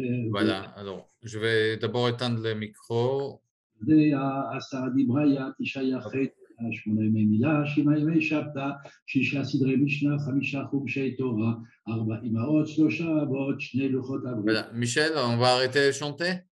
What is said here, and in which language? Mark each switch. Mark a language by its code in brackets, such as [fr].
[fr] Voilà, alors je vais d'abord éteindre le micro. [he] הסעדי בריה, תשעה יחד, 8 ימי מילה, 7 ימי שבתא, 6 סדרי משנה, 5 חומשי תורה, 4 אמהות, 3 אבות, 2 לוחות הברית. [fr] Voilà, Michel, on va arrêter de chanter?